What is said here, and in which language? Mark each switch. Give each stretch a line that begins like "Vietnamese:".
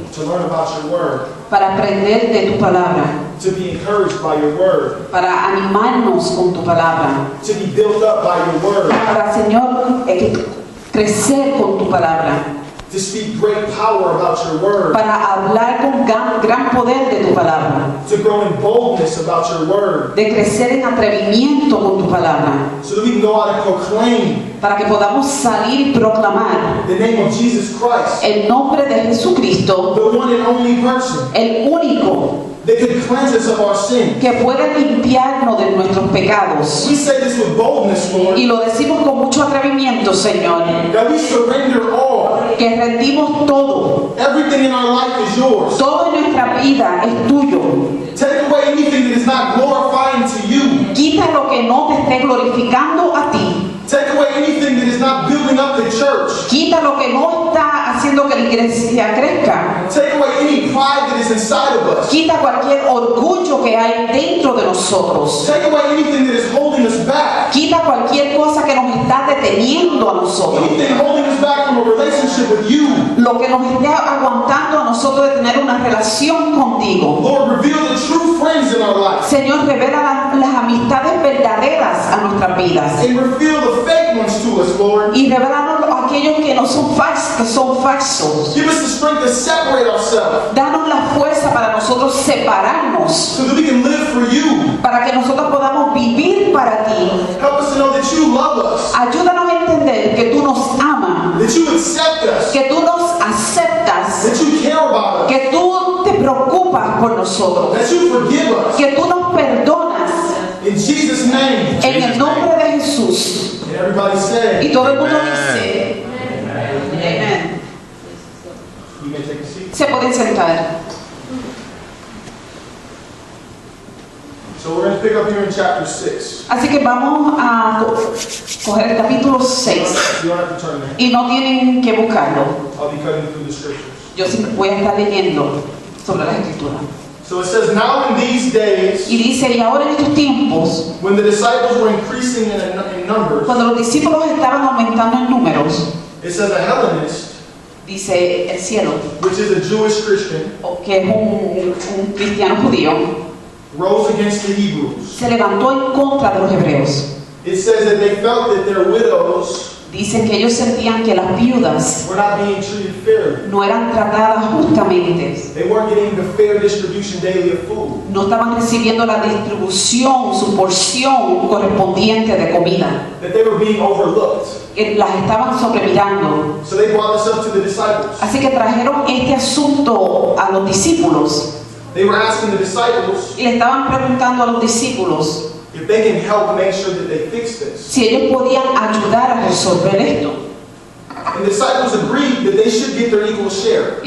English: to learn about your word,
Spanish: para aprender de tu palabra,
English: to be encouraged by your word,
Spanish: para animarnos con tu palabra,
English: to be built up by your word,
Spanish: para, Señor, crecer con tu palabra,
English: to speak great power about your word,
Spanish: para hablar con gran poder de tu palabra,
English: to grow in boldness about your word,
Spanish: de crecer en atrevimiento con tu palabra,
English: so that we can go out and proclaim
Spanish: para que podamos salir y proclamar
English: the name of Jesus Christ,
Spanish: el nombre de Jesucristo,
English: the one and only person
Spanish: el único
English: that can cleanse us of our sin.
Spanish: que puede limpiarnos de nuestros pecados.
English: We say this with boldness, Lord,
Spanish: Y lo decimos con mucho atrevimiento, Señor,
English: that we surrender all.
Spanish: que rendimos todo.
English: Everything in our life is yours.
Spanish: Todo en nuestra vida es tuyo.
English: Take away anything that is not glorifying to you.
Spanish: Quita lo que no te esté glorificando a ti.
English: Take away anything that is not building up the church.
Spanish: Quita lo que no está haciendo que la iglesia crezca.
English: Take away any pride that is inside of us.
Spanish: Quita cualquier orgullo que hay dentro de nosotros.
English: Take away anything that is holding us back.
Spanish: Quita cualquier cosa que nos está deteniendo a nosotros.
English: Anything holding us back from a relationship with you.
Spanish: Lo que nos esté aguantando a nosotros de tener una relación contigo.
English: Lord, reveal the true friends in our life.
Spanish: Señor, revela las amistades verdaderas a nuestras vidas.
English: And reveal the fake ones to us, Lord.
Spanish: Y revelanos aquellos que no son falsos, que son falsos.
English: Give us the strength to separate ourselves
Spanish: Danos la fuerza para nosotros separarnos,
English: so that we can live for you.
Spanish: para que nosotros podamos vivir para ti.
English: Help us to know that you love us,
Spanish: Ayúdanos a entender que tú nos amas,
English: that you accept us,
Spanish: que tú nos aceptas,
English: that you care about us,
Spanish: que tú te preocupas por nosotros,
English: that you forgive us.
Spanish: que tú nos perdonas
English: In Jesus' name.
Spanish: en el nombre de Jesús.
English: And everybody said,
Spanish: Y todo el mundo dice, amén.
English: you may take a seat.
Spanish: Se pueden sentar.
English: So we're going to pick up here in chapter 6.
Spanish: Así que vamos a coger el capítulo 6
English: You don't have to turn there.
Spanish: y no tienen que buscarlo.
English: I'll be cutting through the scriptures.
Spanish: Yo siempre voy a estar leyendo sobre la escritura.
English: So it says, now in these days,
Spanish: Y dice, y ahora en estos tiempos,
English: when the disciples were increasing in numbers,
Spanish: cuando los discípulos estaban aumentando en números,
English: it says a Hellenist,
Spanish: dice el cielo,
English: which is a Jewish Christian,
Spanish: o que es un cristiano judío,
English: rose against the Hebrews.
Spanish: se levantó en contra de los hebreos.
English: It says that they felt that their widows
Spanish: Dicen que ellos sentían que las viudas
English: were not being treated fairly.
Spanish: no eran tratadas justamente,
English: They weren't getting the fair distribution daily of food.
Spanish: no estaban recibiendo la distribución, su porción correspondiente de comida,
English: That they were being overlooked.
Spanish: que las estaban sobremirando.
English: So they brought this up to the disciples.
Spanish: Así que trajeron este asunto a los discípulos
English: They were asking the disciples
Spanish: y le estaban preguntando a los discípulos
English: if they can help make sure that they fix this.
Spanish: si ellos podían ayudar a resolver esto.
English: And the disciples agreed that they should get their equal share.